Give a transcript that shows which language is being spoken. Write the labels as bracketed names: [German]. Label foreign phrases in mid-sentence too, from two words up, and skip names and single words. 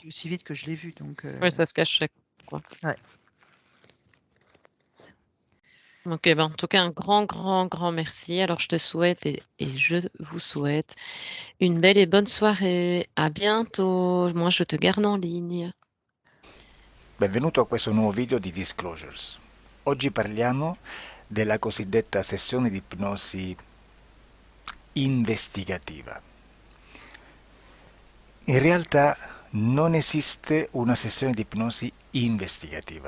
[French] parti aussi vite que je l'ai vu, donc Oui, ça se cachait, quoi. ouais. OK, ben, en tout cas, un grand, grand, grand merci. Alors je te souhaite et je vous souhaite une belle et bonne soirée. À bientôt. Moi, je te garde en ligne. [Italian] Benvenuto a questo nuovo video di Disclosures. Oggi parliamo della cosiddetta sessione di ipnosi investigativa. In realtà non esiste una sessione di ipnosi investigativa.